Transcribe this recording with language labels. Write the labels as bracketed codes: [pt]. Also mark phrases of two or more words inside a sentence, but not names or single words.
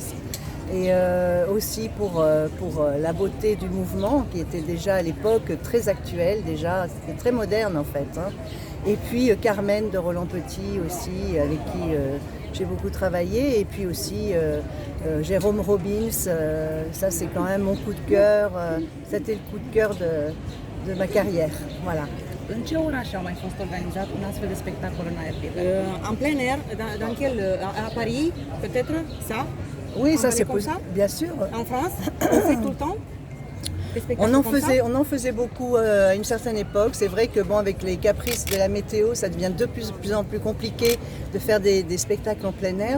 [fr] Et aussi pour la beauté du mouvement qui était déjà à l'époque très actuel, déjà c'était très moderne en fait. Et puis Carmen de Roland Petit aussi, avec qui j'ai beaucoup travaillé, et puis aussi Jérôme Robbins, ça c'est quand même mon coup de cœur, c'était le coup de cœur de ma carrière, voilà. [ro] În ce oraș a mai fost organizat un astfel de spectacol în aer liber? [fr] En plein air, dans quel... À Paris, peut-être, ça? Oui, ça c'est possible, bien sûr. En France, on fait tout le temps? On en faisait beaucoup à une certaine époque. C'est vrai que avec les caprices de la météo, ça devient de plus en plus compliqué de faire des spectacles en plein air.